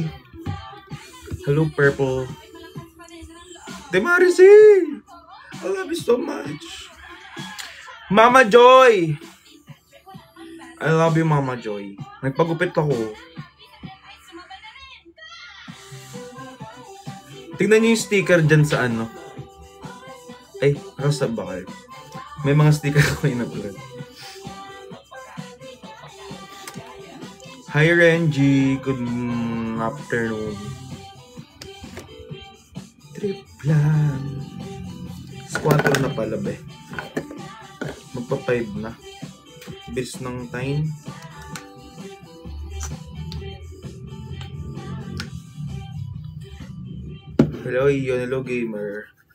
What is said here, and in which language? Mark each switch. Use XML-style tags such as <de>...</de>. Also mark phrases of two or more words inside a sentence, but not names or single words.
<en>Hello, Purple. Ate Marcy! I love you so much. Mama Joy! I love you, Mama Joy.</en> <tl>Nagpagupit ako. Tingnan niyo yung sticker dyan sa ano. Ay, nakasab ba kayo? May mga sticker ako in-upload.</tl> <en>Hi Renji, good afternoon.</en> <tl>Trip lang. Squatter na pala ba? Magpa-5 na. Bilis ng time.</tl> <en>Hello Ion, hello gamer.</en>